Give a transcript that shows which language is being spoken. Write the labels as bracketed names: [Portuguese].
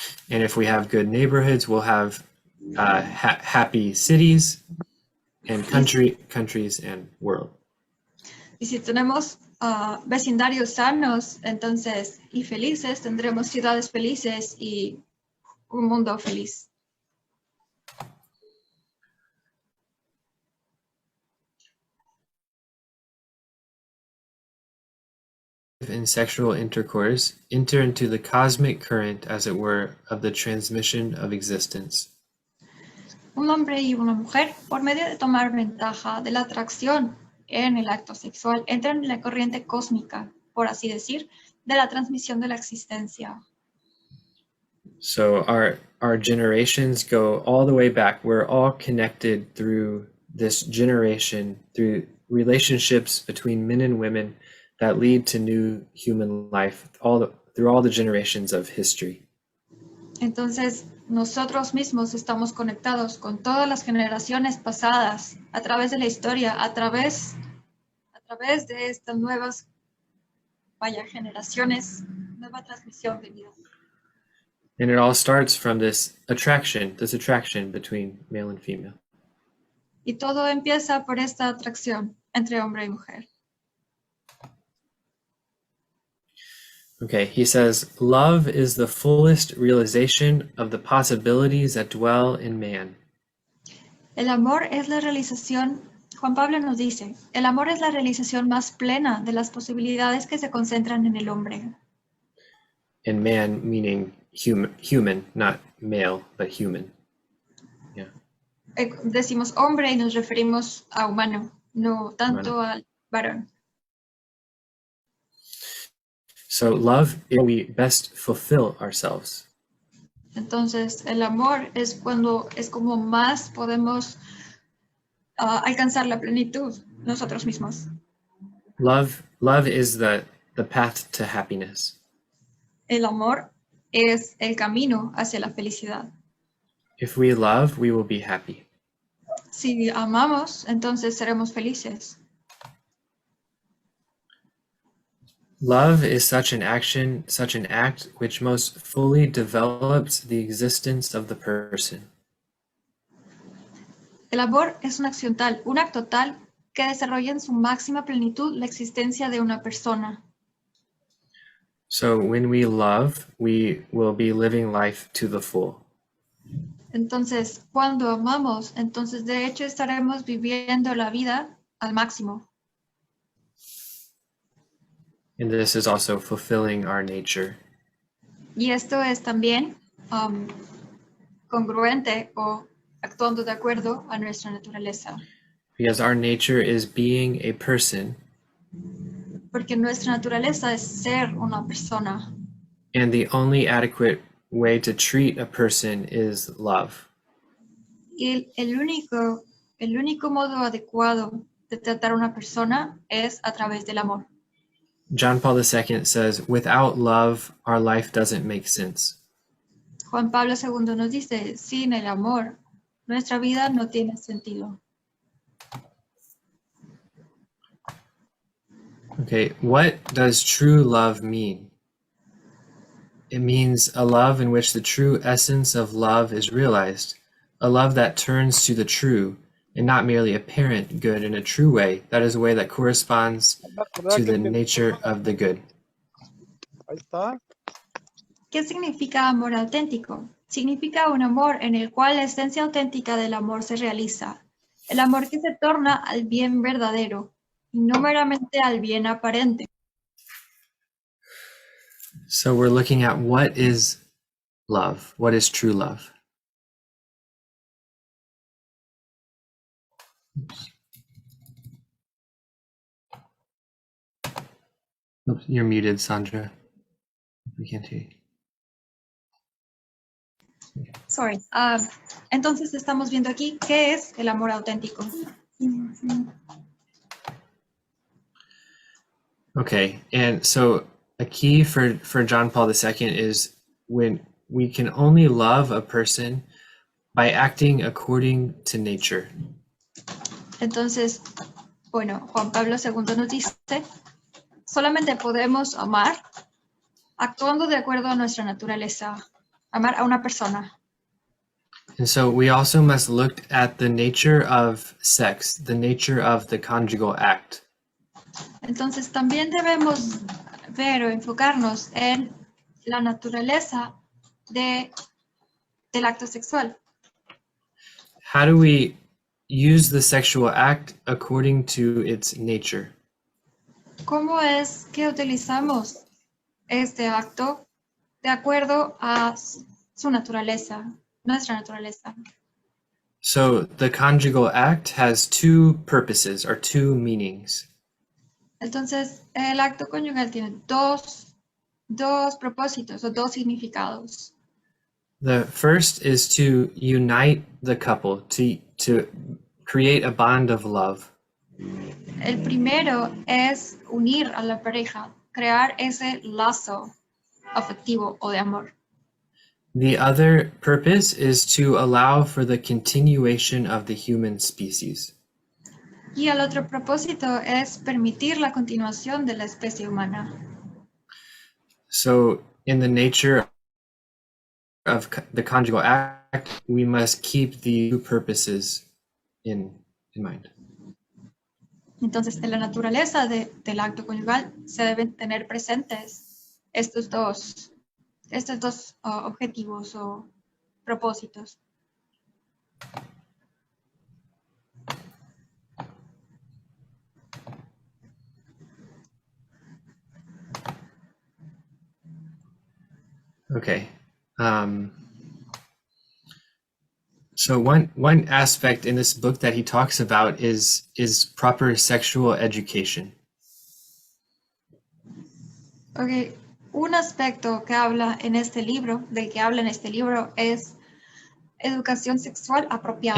[English] And if we have good neighborhoods, we'll have happy cities and countries and world. [Spanish] Y si tenemos vecindarios sanos, entonces, y felices, tendremos ciudades felices y un mundo feliz. [English] in sexual intercourse enter into the cosmic current, as it were, of the transmission of existence. [Spanish] Un hombre y una mujer, por medio de tomar ventaja de la atracción en el acto sexual, entran en la corriente cósmica, por así decir, de la transmisión de la existencia. [English] So our generations go all the way back. We're all connected through this generation, through relationships between men and women that lead to new human life, through all the generations of history. [Spanish] Entonces, nosotros mismos estamos conectados con todas las generaciones pasadas, a través de la historia, a través de estas nuevas, generaciones, nueva transmisión de vida. [English] And it all starts from this attraction between male and female. [Spanish] Y todo empieza por esta atracción entre hombre y mujer. [English] Okay, he says, love is the fullest realization of the possibilities that dwell in man. [Spanish] El amor es la realización, Juan Pablo nos dice, el amor es la realización más plena de las posibilidades que se concentran en el hombre. [English] And man meaning human, not male, but human. Yeah. [Spanish] Decimos hombre y nos referimos a humano, no tanto al varón. [English] So love is where we best fulfill ourselves. [Spanish] Entonces, el amor es como más podemos alcanzar la plenitud nosotros mismos. [English] Love is the path to happiness. [Spanish] El amor es el camino hacia la felicidad. [English] If we love, we will be happy. [Spanish] Si amamos, entonces seremos felices. [English] Love is such an act which most fully develops the existence of the person. [Spanish] El amor es una acción tal, un acto tal, que desarrolla en su máxima plenitud la existencia de una persona. [English] So when we love, we will be living life to the full. [Spanish] Entonces, cuando amamos, entonces de hecho estaremos viviendo la vida al máximo. [English] And this is also fulfilling our nature. [Spanish] Y esto es también congruente o actuando de acuerdo a nuestra naturaleza. [English] Because our nature is being a person. [Spanish] Porque nuestra naturaleza es ser una persona. [English] And the only adequate way to treat a person is love. [Spanish] Y el único modo adecuado de tratar a una persona es a través del amor. [English] John Paul II says, without love, our life doesn't make sense. [Spanish] Juan Pablo II nos dice, sin el amor, nuestra vida no tiene sentido. [English] Okay, what does true love mean? It means a love in which the true essence of love is realized, a love that turns to the true, and not merely apparent good in a true way, that is a way that corresponds to the nature of the good. [Spanish] Ahí está. ¿Qué significa amor auténtico? Significa un amor en el cual la esencia auténtica del amor se realiza, el amor que se torna al bien verdadero, y no meramente al bien aparente. [English] So we're looking at what is love, what is true love. Oops, you're muted, Sandra. We can't hear you. Sorry. [Spanish] Entonces estamos viendo aquí qué es el amor auténtico. [English] Okay, and so a key for John Paul II is when we can only love a person by acting according to nature. [Spanish] Entonces, bueno, Juan Pablo II nos dice, solamente podemos amar actuando de acuerdo a nuestra naturaleza, amar a una persona. [English] And so we also must look at the nature of sex, the nature of the conjugal act. [Spanish] Entonces también debemos ver o enfocarnos en la naturaleza del acto sexual. [English] How do we use the sexual act according to its nature? [Spanish] ¿Cómo es que utilizamos este acto de acuerdo a su naturaleza, nuestra naturaleza? [English] So the conjugal act has two purposes or two meanings. [Spanish] Entonces, el acto conyugal tiene dos propósitos o dos significados. [English] The first is to unite the couple, to create a bond of love. [Spanish] El primero es unir a la pareja, crear ese lazo afectivo o de amor. [English] The other purpose is to allow for the continuation of the human species. [Spanish] Y el otro propósito es permitir la continuación de la especie humana. [English] So in the nature of the conjugal act, we must keep the two purposes in mind. [Spanish] Entonces, en la naturaleza del acto conyugal se deben tener presentes estos dos objetivos o propósitos. [English] Okay. So one aspect in this book that he talks about is proper sexual education. Okay. [Spanish] Un aspecto que habla en este libro, del que habla en este libro, es educación sexual apropiada.